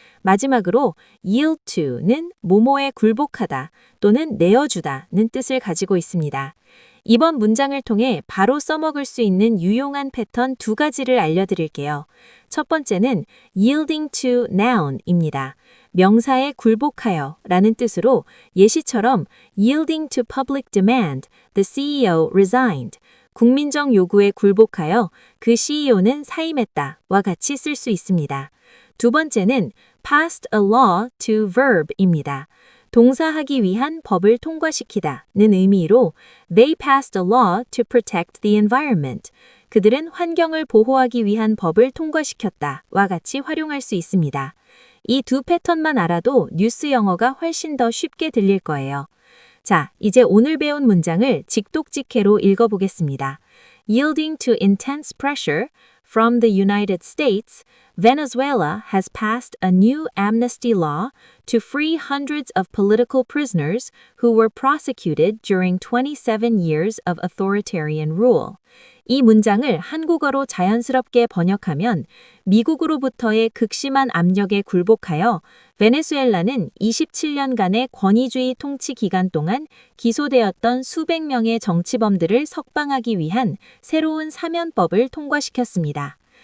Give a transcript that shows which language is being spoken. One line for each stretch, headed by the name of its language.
Korean: 마지막으로 yield to는 뭐뭐에 굴복하다 또는 내어주다는 뜻을 가지고 있습니다. 이번 문장을 통해 바로 써먹을 수 있는 유용한 패턴 두 가지를 알려드릴게요. 첫 번째는
English: yielding to noun입니다.
Korean: 명사에 굴복하여 라는 뜻으로 예시처럼
English: yielding to public demand, the CEO resigned.
Korean: 국민적 요구에 굴복하여 그 CEO는 사임했다와 같이 쓸 수 있습니다. 두 번째는
English: passed a law to verb입니다.
Korean: 동사하기 위한 법을 통과시키다는 의미로
English: they passed a law to protect the environment.
Korean: 그들은 환경을 보호하기 위한 법을 통과시켰다와 같이 활용할 수 있습니다. 이 두 패턴만 알아도 뉴스 영어가 훨씬 더 쉽게 들릴 거예요. 자, 이제 오늘 배운 문장을 직독직해로 읽어보겠습니다.
English: Yielding to intense pressure from the United States, Venezuela has passed a new amnesty law to free hundreds of political prisoners who were prosecuted during 27 years of authoritarian rule.
Korean: 이 문장을 한국어로 자연스럽게 번역하면 미국으로부터의 극심한 압력에 굴복하여 베네수엘라는 27년간의 권위주의 통치 기간 동안 기소되었던 수백 명의 정치범들을 석방하기 위한 새로운 사면법을 통과시켰습니다.